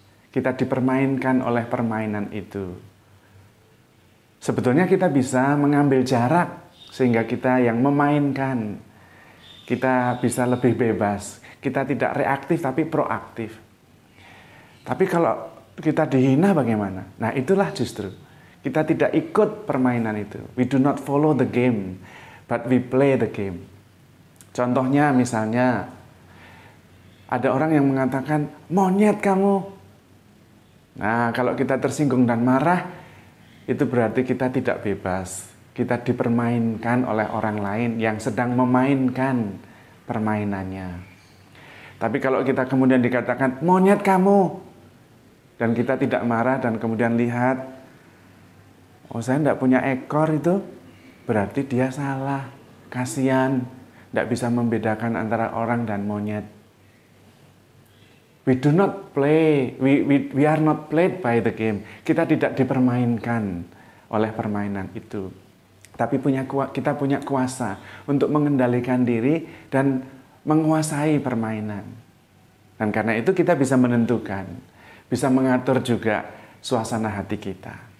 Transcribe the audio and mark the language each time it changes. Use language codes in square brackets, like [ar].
[id] Kita dipermainkan oleh permainan itu. Sebetulnya kita bisa mengambil jarak sehingga kita yang memainkan. Kita bisa lebih bebas. Kita tidak reaktif tapi proaktif. Tapi kalau kita dihina bagaimana? Nah, itulah justru. Kita tidak ikut permainan itu. [en] We do not follow the game, but we play the game. [id] Contohnya misalnya, ada orang yang mengatakan, monyet kamu. Nah, kalau kita tersinggung dan marah, itu berarti kita tidak bebas. Kita dipermainkan oleh orang lain yang sedang memainkan permainannya. Tapi kalau kita kemudian dikatakan, monyet kamu, dan kita tidak marah dan kemudian lihat, oh saya tidak punya ekor itu, berarti dia salah, kasihan, tidak bisa membedakan antara orang dan monyet. [en] We do not play, we are not played by the game. [id] Kita tidak dipermainkan oleh permainan itu. Tapi kita punya kuasa untuk mengendalikan diri dan menguasai permainan. Dan karena itu kita bisa menentukan, bisa mengatur juga suasana hati kita.